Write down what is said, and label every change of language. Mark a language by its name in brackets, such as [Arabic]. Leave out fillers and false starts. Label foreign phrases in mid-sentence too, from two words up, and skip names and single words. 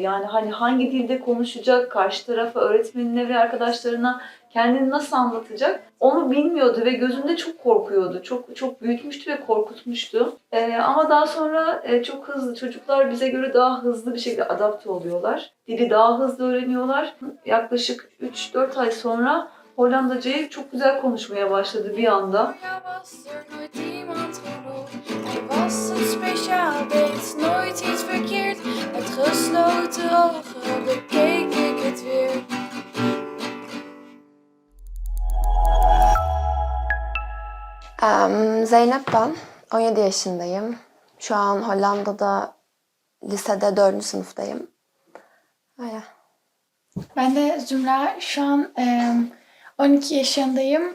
[Turkish] Yani hani hangi dilde konuşacak, karşı tarafa, öğretmenine ve arkadaşlarına kendini nasıl anlatacak onu bilmiyordu ve gözünde çok korkuyordu. Çok büyütmüştü ve korkutmuştu. Ama daha sonra çok hızlı, çocuklar bize göre daha hızlı bir şekilde adapte oluyorlar. Dili daha hızlı öğreniyorlar. Yaklaşık 3-4 ay sonra Hollandacayı çok güzel konuşmaya başladı bir anda. [Dutch] Hij was een speciaal beest, nooit iets verkeerd. Met gesloten ogen bekeek ik het weer. [Turkish] Zeynep ben. 17 yaşındayım. Şu an Hollanda'da lisede 4. sınıftayım. Öyle. Ben de Zümra. Şu an 12 yaşındayım.